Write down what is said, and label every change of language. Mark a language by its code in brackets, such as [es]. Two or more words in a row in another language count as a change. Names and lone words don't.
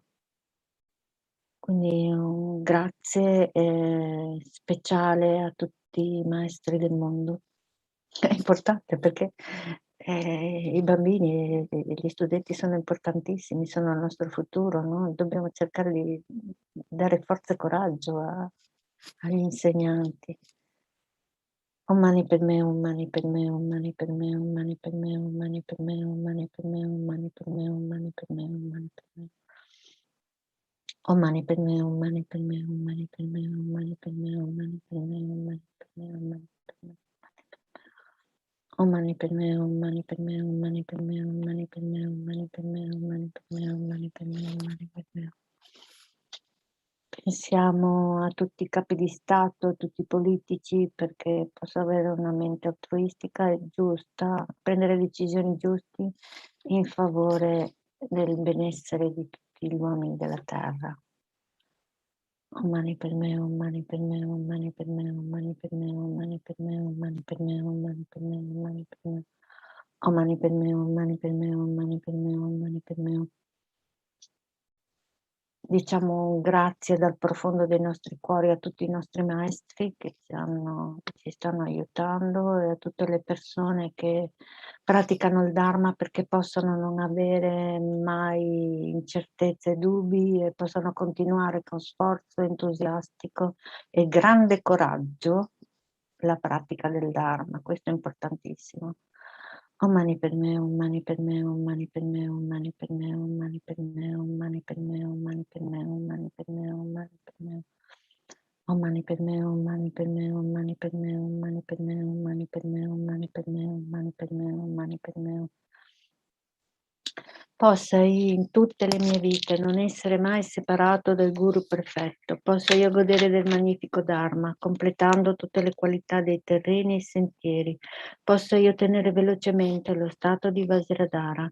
[it] Quindi un grazie speciale a tutti i maestri del mondo. È importante perché i bambini e gli studenti sono importantissimi, sono il nostro futuro, no? Dobbiamo cercare di dare forza e coraggio agli insegnanti. [sa] Om mani padme, om mani padme, om mani padme, om mani padme, om mani padme, om mani padme, om mani padme, om mani padme, om mani padme. Om mani padme, om mani padme, om mani padme, om mani padme, om mani padme, om mani padme, om mani padme. Om mani padme, om mani padme, om mani padme, om mani padme, om mani padme, om mani padme, om mani padme, om mani padme. [it] Pensiamo a tutti i capi di Stato, a tutti i politici, perché possa avere una mente altruistica e giusta, prendere decisioni giuste in favore del benessere di tutti gli uomini della terra. [sa] Om mani padme, om mani padme, om mani padme, om mani padme, om mani padme, om mani padme, om mani padme, om mani padme. Om Mani Padme Hum, Mani Padme Hum, Mani Padme Hum, Mani Padme Hum. [it] Diciamo grazie dal profondo dei nostri cuori a tutti i nostri maestri che ci stanno aiutando e a tutte le persone che praticano il Dharma perché possano non avere mai incertezze e dubbi e possano continuare con sforzo entusiastico e grande coraggio la pratica del Dharma. Questo è importantissimo. [sa] Om Mani Padme Hum, Mani Padme Hum, Mani Padme Hum, Mani Padme Hum, Mani Padme Hum, Mani Padme Hum, Mani Padme Hum, Mani Padme Hum, Mani Padme Hum. Om Mani Padme Hum, Mani Padme Hum, Mani Padme Hum, Mani Padme Hum, Mani Padme Hum, Mani Padme Hum, Mani Padme Hum, Mani Padme Hum. [it] Possa io in tutte le mie vite non essere mai separato dal Guru perfetto, possa io godere del magnifico Dharma, completando tutte le qualità dei terreni e sentieri, possa io ottenere velocemente lo stato di Vajradhara.